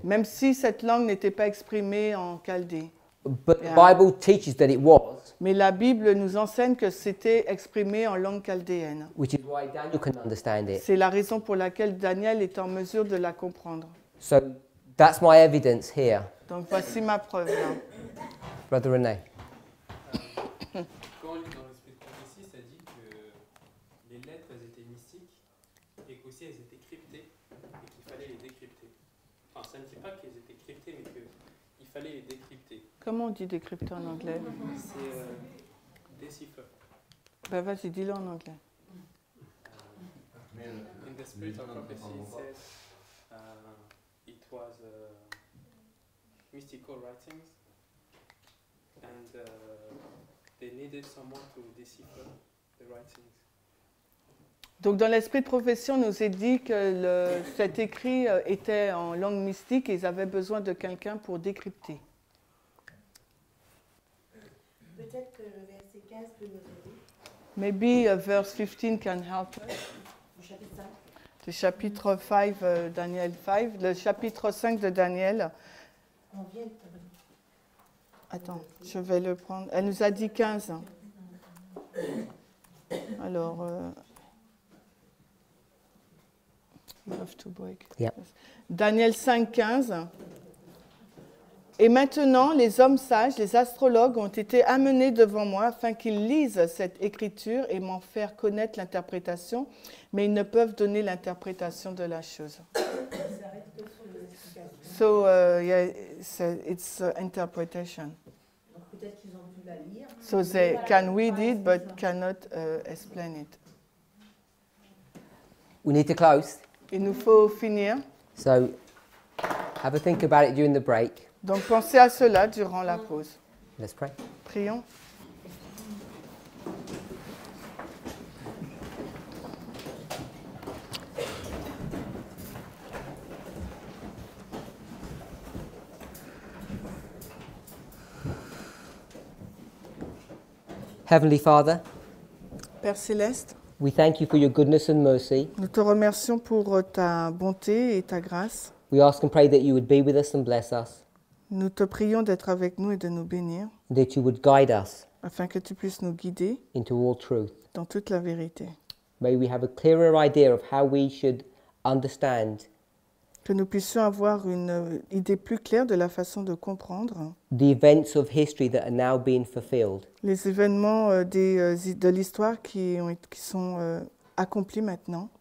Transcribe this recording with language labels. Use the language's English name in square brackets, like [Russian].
[French] même si cette langue n'était pas exprimée en chaldée. [English] But the Bible teaches that it was, [French] Mais la Bible nous enseigne que c'était exprimé en langue chaldéenne. [English] which is why Daniel can understand it. [French] C'est la raison pour laquelle Daniel est en mesure de la comprendre. [English] So that's my evidence here. [French] Donc voici ma preuve là. [English] Brother René. [French] Quand on lit dans l'esprit de prophétie, ça dit que les lettres elles étaient mystiques et qu'aussi elles étaient cryptées et qu'il fallait les décrypter. Enfin, ça ne dit pas qu'elles étaient cryptées, mais qu'il fallait les décrypter. Comment on dit décrypter en anglais? C'est decipher. Ben vas-y, dis-le en anglais. [English] In the spirit of prophecy, it says it was mystical writings, and they needed someone to decipher the writings. [French] Donc dans l'esprit de prophétie, on nous est dit que cet écrit était en langue mystique et ils avaient besoin de quelqu'un pour décrypter. Peut-être que le verset 15 peut nous aider. [English] Maybe verse 15 can help us. [French] Au chapitre 5. Le chapitre 5, Daniel 5, le chapitre 5 de Daniel. On vient de... Attends, je vais le prendre. Elle nous a dit 15. Alors, [English] you have to break. Yeah. Daniel 5, 15. [French] Et maintenant, les hommes sages, les astrologues ont été amenés devant moi afin qu'ils lisent cette écriture et m'en faire connaître l'interprétation, mais ils ne peuvent donner l'interprétation de la chose. [English] So, yeah, it's interpretation. [French] Donc peut-être qu'ils ont pu la lire. [English] So they can read it, but cannot explain it. We need to close. [French] Il nous faut finir. [English] So have a think about it during the break. [French] Donc pensez à cela durant la pause. [English] Let's pray. [French] Prions. [English] Heavenly Father, [French] Père Céleste, [English] we thank you for your goodness and mercy. [French] nous te remercions pour ta bonté et ta grâce. [English] We ask and pray that you would be with us and bless us, [French] Nous te prions d'être avec nous et de nous bénir, [English] and that you would guide us [French] afin que tu puisses nous guider [English] into all truth. [French] dans toute la vérité. [English] May we have a clearer idea of how we should understand [French] Que nous puissions avoir une idée plus claire de la façon de comprendre [English] the events of history that are now being fulfilled, [French] les événements de l'histoire qui sont accomplis maintenant,